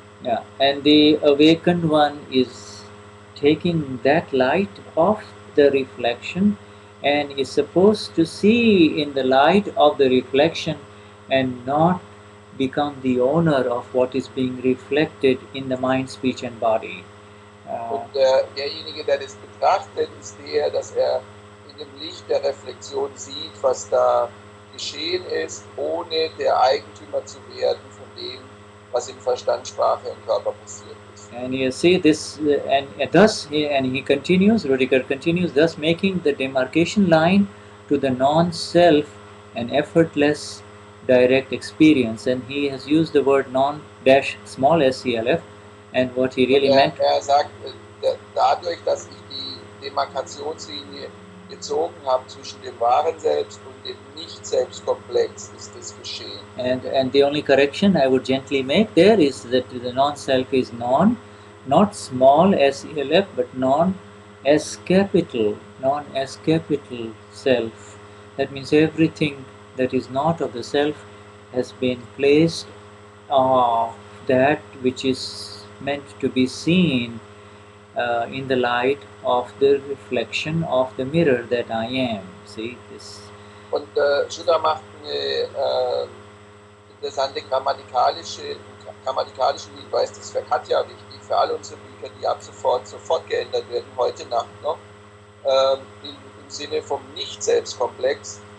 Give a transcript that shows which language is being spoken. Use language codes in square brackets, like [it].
[en] Yeah, and the awakened one is taking that light off the reflection and is supposed to see in the light of the reflection and not become the owner of what is being reflected in the mind, speech and body. [de] Und derjenige, der das betrachtet, ist der, dass er in dem Licht der Reflexion sieht, was da geschehen ist, ohne der Eigentümer zu werden von dem, was in Verstand, Sprache und Körper passiert ist. [en] And you see this, and thus, and he continues, Rudiger continues, thus making the demarcation line to the non-self an effortless direct experience. And he has used the word non-small SCLF, and what he really meant. [de] Er sagt, dadurch, dass ich die Demarkationslinie gezogen habe zwischen dem wahren Selbst und dem Nicht-Selbstkomplex, ist das geschehen. [en] And the only correction I would gently make there is that the non-self is non, not small S-E-L-F, but non-S capital, non-S capital self. That means everything that is not of the self has been placed of that which is meant to be seen in the light of the reflection of the mirror that I am. See this. [de] Und Shuddha macht eine interessante grammatikalische Hinweis, das ist für Katja wichtig, für alle unsere Bücher, die ab sofort geändert werden, heute Nacht noch, im Sinne vom Nicht-Selbstkomplex.